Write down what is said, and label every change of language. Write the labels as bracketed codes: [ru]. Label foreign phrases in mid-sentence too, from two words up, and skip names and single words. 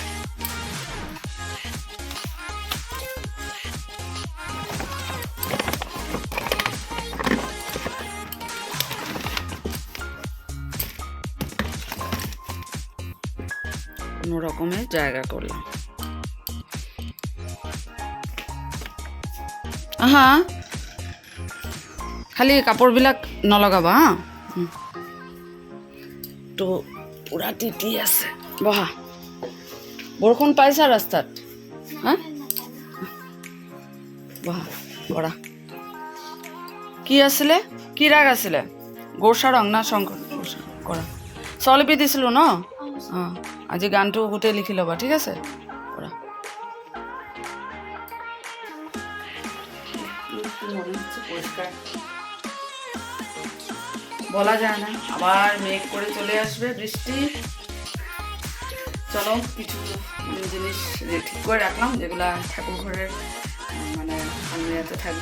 [bn] কোনো রকমের জায়গা করলাম। [as] হ্যাঁ, খালি কাপোৰবিলাক নলগাবা হা। তো পুৰা তিতি আছে, বহা। বৰষুণ পাইছা ৰাস্তাত? হা, বহা, কৰা। কি আছিলে, কি ৰাগ আছিলে? গোৰ্চা ৰং না শংকৰ? কৰা। স্বৰলিপি দিছিলোঁ ন? অঁ, আজি গানটো গোটেই লিখি ল'বা, ঠিক আছে? কৰা। [bn] বলা যায় না, আবার মেঘ করে চলে আসবে বৃষ্টি। চলো কিছু জিনিস ঠিক করে রাখলাম, যেগুলো ঠাকুর ঘরের মানে আলমিরাতে থাকবে।